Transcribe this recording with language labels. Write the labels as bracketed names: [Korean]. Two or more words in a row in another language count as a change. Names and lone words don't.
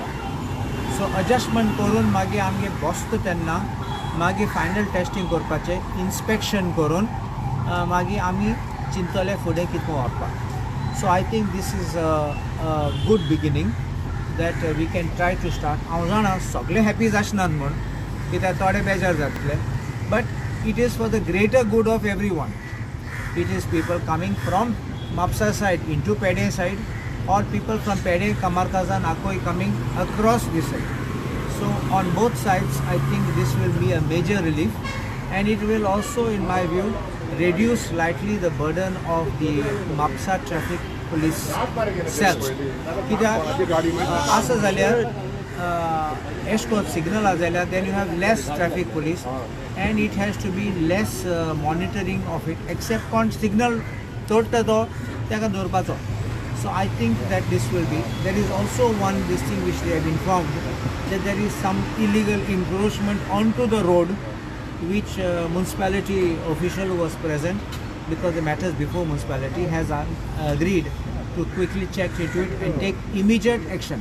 [Konkani] सो एडजस्टमेंट करून मागीर आमगे बसता तेन्ना मागीर [English] final testing [Konkani] करपाचें, इन्स्पेक्शन करून मागीर आमी चिंतले फुडें कितें व्हरपाक. [English] So I think this is a good beginning that we can try to start. [Konkani] हांव जाणा सगळे हॅपी आसनात म्हूण, कित्याक थोडे बेजार जातले, [English] But it is for the greater good of every one. It is people coming from MAPSA side into Pede side, or people from Pede, Kamarkazan, Akoi coming across this side. So on both sides, I think this will be a major relief, and it will also, in my view, reduce slightly the burden of the MAPSA traffic police cells. [Konkani] कित्याक असं जाल्यार एशको सिग्नल जाल्यार [English] then you have less traffic police, and it has to be less monitoring of it, except on signal [Konkani] तोडटा तो ताका दवरपाचो. [English] So I think that this will be. There is also one thing which they have informed, that there is some illegal encroachment onto the road, which municipality official who was present, because the matters before municipality, has agreed to quickly check into it and take immediate action.